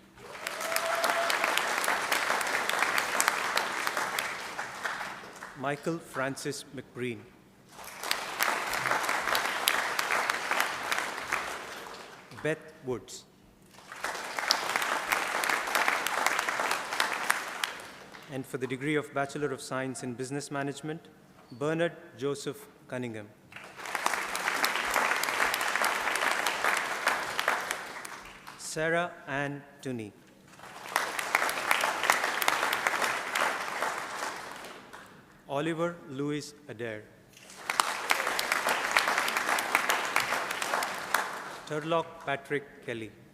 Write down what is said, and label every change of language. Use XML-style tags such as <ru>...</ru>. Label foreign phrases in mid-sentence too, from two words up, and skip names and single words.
<en>Michael Francis McBreen. Beth Woods. And for the degree of Bachelor of Science in Business Management, Bernard Joseph Cunningham. Sarah Ann Tooney. Oliver Louis Adair. Turlock Patrick Kelly.</en>